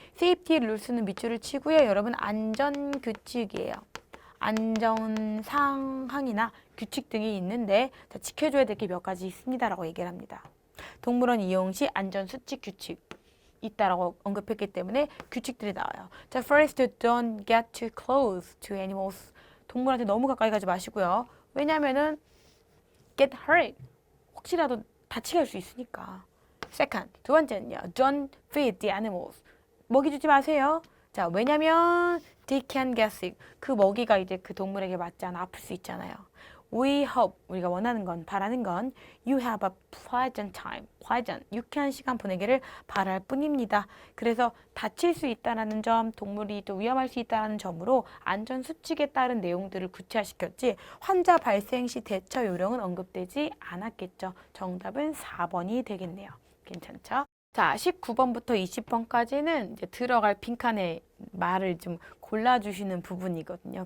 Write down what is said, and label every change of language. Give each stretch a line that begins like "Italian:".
Korean: safety 룰스는 밑줄을 치고요. 여러분 안전 규칙이에요. 안전 상황이나 규칙 등이 있는데 자, 지켜줘야 될 게 몇 가지 있습니다라고 얘기를 합니다. 동물원 이용 시 안전 수칙 규칙 있다라고 언급했기 때문에 규칙들이 나와요.
English: 자, first, don't get too close to animals.
Korean: 동물한테 너무 가까이 가지 마시고요. 왜냐면은
English: get hurt.
Korean: 혹시라도 다치게 할 수 있으니까.
English: Second,
Korean: 두 번째는요.
English: Don't feed the animals.
Korean: 먹이 주지 마세요. 자, 왜냐면
English: they can get sick.
Korean: 그 먹이가 이제 그 동물에게 맞지 않아 아플 수 있잖아요.
English: We hope,
Korean: 우리가 원하는 건, 바라는 건
English: you have a pleasant time.
Korean: pleasant, 유쾌한 시간 보내기를 바랄 뿐입니다. 그래서 다칠 수 있다는 점, 동물이 또 위험할 수 있다는 점으로 안전 수칙에 따른 내용들을 구체화시켰지 환자 발생 시 대처 요령은 언급되지 않았겠죠. 정답은 4번이 되겠네요. 괜찮죠? 자, 19번부터 20번까지는 이제 들어갈 빈칸에 말을 좀 골라주시는 부분이거든요.